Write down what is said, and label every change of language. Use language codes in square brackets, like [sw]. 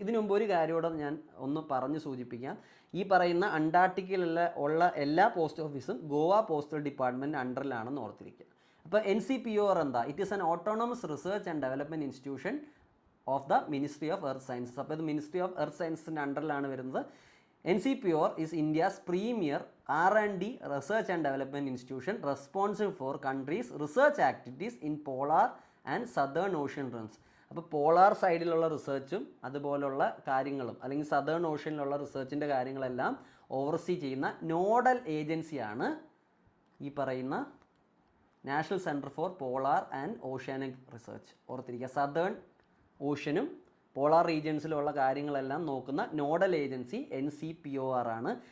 [ml] ഇതിനു മുമ്പ് ഒരു കാര്യത്തോടെ ഞാൻ ഒന്ന് പറഞ്ഞ് സൂചിപ്പിക്കാം. ഈ പറയുന്ന അന്റാർട്ടിക്കയിലുള്ള എല്ലാ പോസ്റ്റ് ഓഫീസും ഗോവ പോസ്റ്റൽ ഡിപ്പാർട്ട്മെൻറ്റ് അണ്ടറിലാണെന്ന് ഓർത്തിരിക്കുക. അപ്പോൾ NCPOR എന്താ? [en] It is an autonomous research and development institution of the ministry of earth sciences. [ml] അപ്പോൾ ഇത് മിനിസ്ട്രി ഓഫ് എർത്ത് സയൻസിൻ്റെ അണ്ടറിലാണ് വരുന്നത്. [en] NCPOR is India's premier R&D research and development institution responsible for countries' research activities in polar and southern ocean realms. [ml] അപ്പോൾ polar സൈഡിലുള്ള റിസർച്ചും അതുപോലുള്ള കാര്യങ്ങളും അല്ലെങ്കിൽ southern ഓഷ്യനിലുള്ള റിസർച്ചിൻ്റെ കാര്യങ്ങളെല്ലാം ഓവർസീ ചെയ്യുന്ന നോഡൽ ഏജൻസിയാണ് ഈ പറയുന്ന national centre for polar and oceanic research. ഓർത്തിരിക്കുക, സദേൺ ഓഷ്യനും പോളാർ റീജിയൻസിലുള്ള കാര്യങ്ങളെല്ലാം നോക്കുന്ന നോഡൽ ഏജൻസി NCPOR ആണ്.